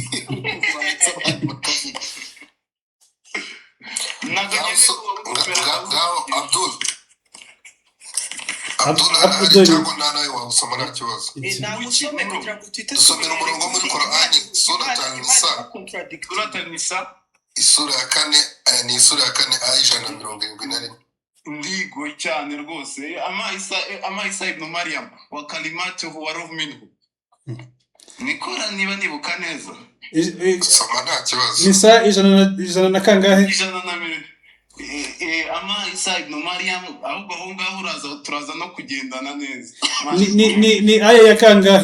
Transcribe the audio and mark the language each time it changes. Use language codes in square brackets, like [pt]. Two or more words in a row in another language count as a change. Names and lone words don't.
[rw] Abdul cyangwa nawe wawusoma nta kibazo. Dusomera umurongo muri Qur'ani suratul Nisa isura ya 4 ni isura ya 4 aya 171. Ndigo cyane rwose [ar] أما عيسى ابن مريم وكلمته وروح منه. [rw] Nikora niba nibuka neza. Soma nta kibazo. Nisa ijana na kangahe? Ijana na mbere. Ama Isa ibn Maryam ahubwo ngaho turaza no kugendana neza. Ni aya ya kangahe?